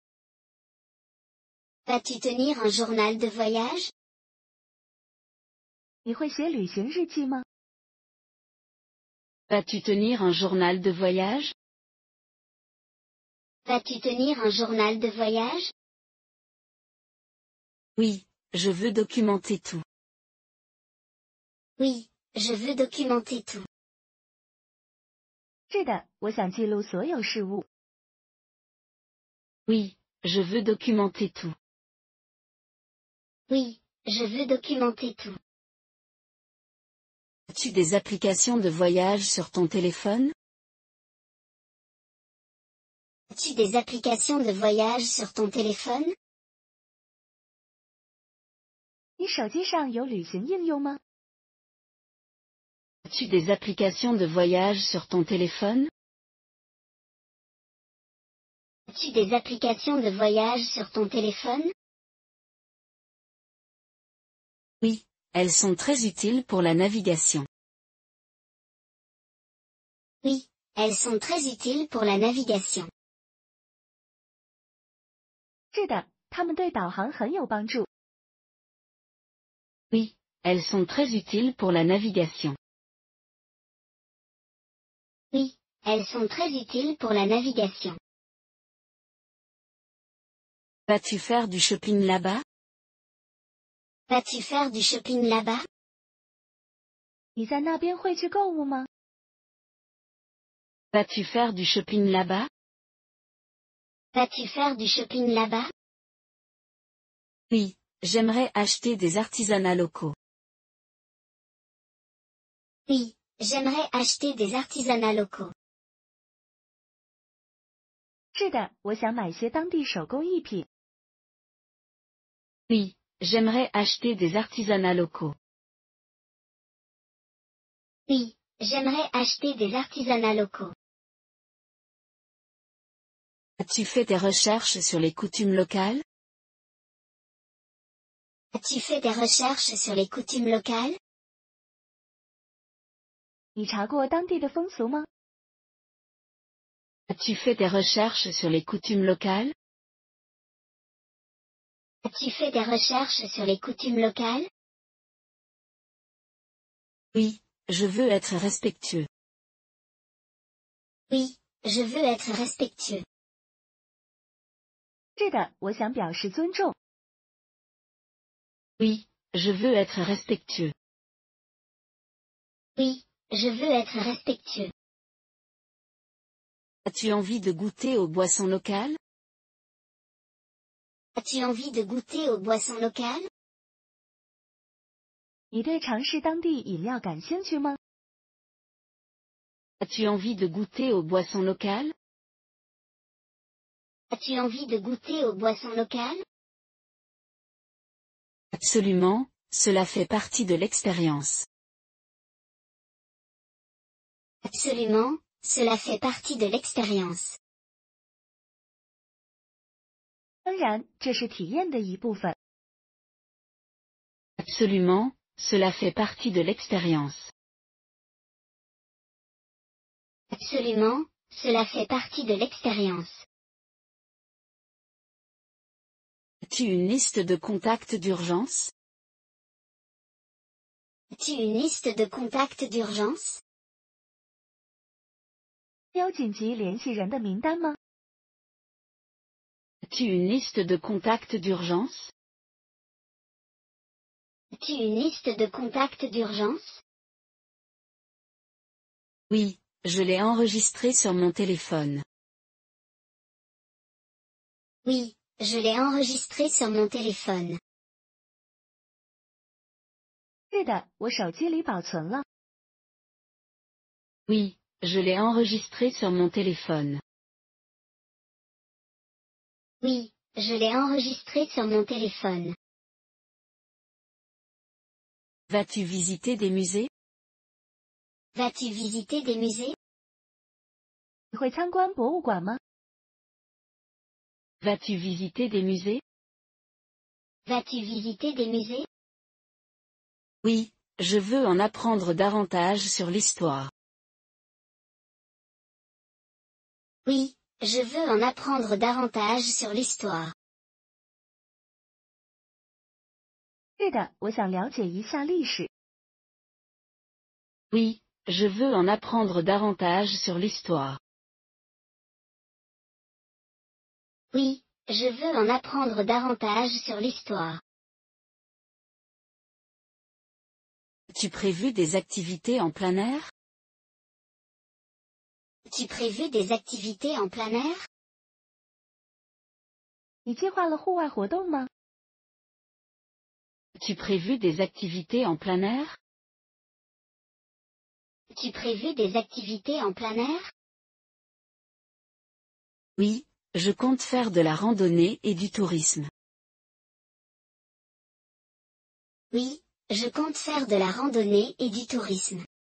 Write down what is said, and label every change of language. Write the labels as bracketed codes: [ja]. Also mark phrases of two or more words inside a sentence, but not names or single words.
[fr] Vas-tu tenir un journal de voyage? [zh] 你会写旅行日记吗？ [fr] Vas-tu tenir un journal de voyage? Vas-tu tenir un journal de voyage? Oui, je veux documenter tout. Oui, je veux documenter tout. [zh] 是的，我想记录所有事物。 [fr] Oui, je veux documenter tout. Oui, je veux documenter tout. As-tu des applications de voyage sur ton téléphone? As-tu des applications de voyage sur ton téléphone? [zh] 你手机上有旅行应用吗？ [fr] As-tu des applications de voyage sur ton téléphone? As-tu des applications de voyage sur ton téléphone? Oui, elles sont très utiles pour la navigation. Oui, elles sont très utiles pour la navigation. [zh] 是的，它们对导航很有帮助。 [fr] Oui, elles sont très utiles pour la navigation. Oui, elles sont très utiles pour la navigation. Vas-tu faire du shopping là-bas? Vas-tu faire du shopping là-bas? [zh] 你在那边会去购物吗？ [fr] Vas-tu faire du shopping là-bas? Vas-tu faire du shopping là-bas? Oui, j'aimerais acheter des artisanats locaux. Oui, j'aimerais acheter des artisanats locaux. [zh] 是的，我想买些当地手工艺品。 [fr] Oui, j'aimerais acheter des artisanats locaux. Oui, j'aimerais acheter des artisanats locaux. As-tu fait des recherches sur les coutumes locales? As-tu fait des recherches sur les coutumes locales? [zh] 你查过当地的风俗吗？ [fr] As-tu fait des recherches sur les coutumes locales? As-tu fait des recherches sur les coutumes locales? Oui, je veux être respectueux. Oui, je veux être respectueux. [zh] 是的，我想表示尊重。 [fr] Oui, je veux être respectueux. Oui, je veux être respectueux. As-tu envie de goûter aux boissons locales? As-tu envie de goûter aux boissons locales? [zh] 你对尝试当地饮料感兴趣吗？ [fr] As-tu envie de goûter aux boissons locales? As-tu envie de goûter aux boissons locales? Absolument, cela fait partie de l'expérience. Absolument, cela fait partie de l'expérience. [zh] 当然，这是体验的一部分。 [fr] Absolument, cela fait partie de l'expérience. Absolument, cela fait partie de l'expérience. As-tu une liste de contacts d'urgence? As-tu une liste de contacts d'urgence? [zh] 有紧急联系人的名单吗？ [fr] As-tu une liste de contacts d'urgence? As-tu une liste de contacts d'urgence? Oui, je l'ai enregistré sur mon téléphone. Oui, je l'ai enregistré sur mon téléphone. [zh] 是的，我手机里保存了。 [fr] Oui, je l'ai enregistré sur mon téléphone. Oui, je l'ai enregistré sur mon téléphone. Vas-tu visiter des musées? Vas-tu visiter des musées? [zh] 你会参观博物馆吗？ [fr] Vas-tu visiter des musées? Vas-tu visiter des musées? Oui, je veux en apprendre davantage sur l'histoire. Oui, je veux en apprendre davantage sur l'histoire. [zh] 是的，我想了解一下历史。 [fr] Oui, je veux en apprendre davantage sur l'histoire. Oui, je veux en apprendre davantage sur l'histoire. As-tu prévu des activités en plein air? As-tu prévu des activités en plein air? [zh] 你计划了户外活动吗？ [fr] As-tu prévu des activités en plein air? As-tu prévu des activités en plein air? Oui, je compte faire de la randonnée et du tourisme. Oui, je compte faire de la randonnée et du tourisme.